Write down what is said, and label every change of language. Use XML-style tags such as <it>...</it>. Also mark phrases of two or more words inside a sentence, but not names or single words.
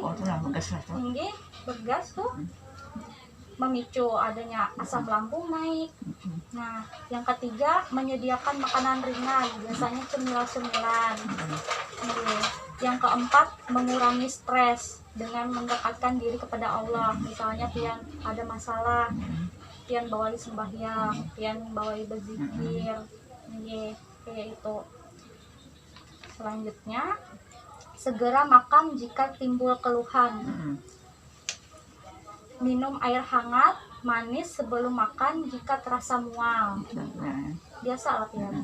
<id>Tinggi bergas tuh memicu adanya asam lambung naik. Nah, yang ketiga menyediakan makanan ringan, biasanya cemilan-cemilan. Yang keempat mengurangi stres dengan mendekatkan diri kepada Allah.</id> <bjn>Misalnya pian ada masalah, pian bawai sembahyang, pian bawai berzikir,</bjn> <id>kayak itu. Selanjutnya segera makan jika timbul keluhan. Minum air hangat manis sebelum makan jika terasa mual.</id> <bjn>Biasa lah pian.</bjn>